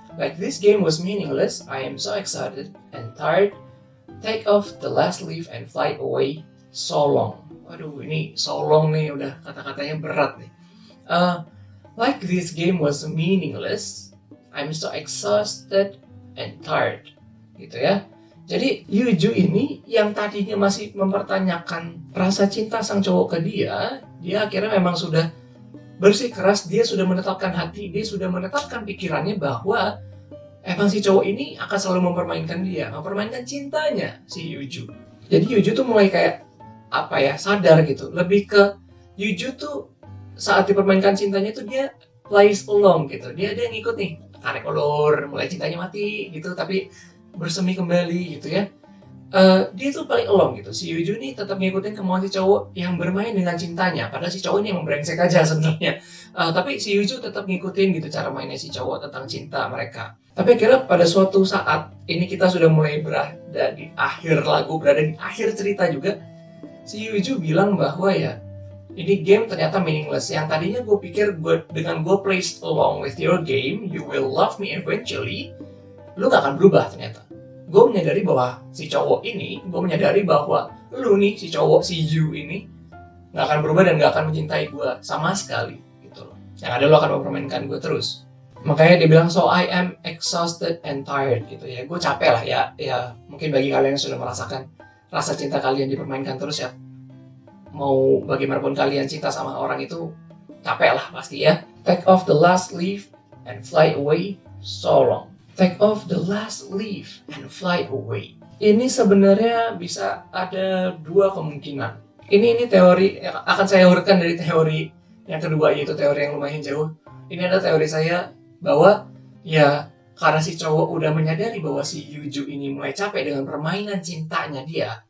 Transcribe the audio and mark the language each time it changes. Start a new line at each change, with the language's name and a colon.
English: Like this game was meaningless. I am so excited and tired. Take off the last leaf and fly away. So long.
Indonesian: Aduh, ini so long nih udah kata-katanya berat nih.
English: Like this game was meaningless. I'm so exhausted and tired.
Indonesian: Gitu ya. Jadi Yuju ini yang tadinya masih mempertanyakan rasa cinta sang cowok ke dia akhirnya memang sudah bersikeras, dia sudah menetapkan hati, dia sudah menetapkan pikirannya bahwa emang si cowok ini akan selalu mempermainkan dia, mempermainkan cintanya si Yuju. Jadi Yuju tuh mulai kayak sadar gitu, lebih ke Yuju tuh saat dipermainkan cintanya tuh dia
English: plays along
Indonesian: gitu, dia ngikut nih, tarik ulur, mulai cintanya mati gitu, tapi bersemi kembali gitu ya. Dia tuh paling along gitu. Si Yuju nih tetap ngikutin kemauan si cowok yang bermain dengan cintanya. Padahal si cowok ini emang brengsek aja sebenarnya. Tapi si Yuju tetap ngikutin gitu cara mainnya si cowok tentang cinta mereka. Tapi akhirnya pada suatu saat ini kita sudah mulai berada di akhir lagu, berada di akhir cerita juga. Si Yuju bilang bahwa ya ini game ternyata meaningless. Yang tadinya gue pikir dengan gue
English: plays along with your game, you will love me eventually.
Indonesian: Lu gak akan berubah ternyata. Gue menyadari bahwa si cowok ini, lu nih, si cowok, si Yu ini gak akan berubah dan gak akan mencintai gue sama sekali gitu loh. Yang ada lu akan mempermainkan gue terus. Makanya dia bilang,
English: so I am exhausted and tired
Indonesian: gitu ya. Gue capek lah ya mungkin bagi kalian yang sudah merasakan rasa cinta kalian dipermainkan terus ya. Mau bagaimanapun kalian cinta sama orang itu capek lah pasti ya.
English: Take off the last leaf and fly away so long. Take off the last leaf and fly away.
Indonesian: Ini sebenarnya bisa ada dua kemungkinan. Ini teori yang akan saya urutkan dari teori yang kedua, yaitu teori yang lumayan jauh. Ini ada teori saya bahwa ya karena si cowok udah menyadari bahwa si Yuju ini mulai capek dengan permainan cintanya dia.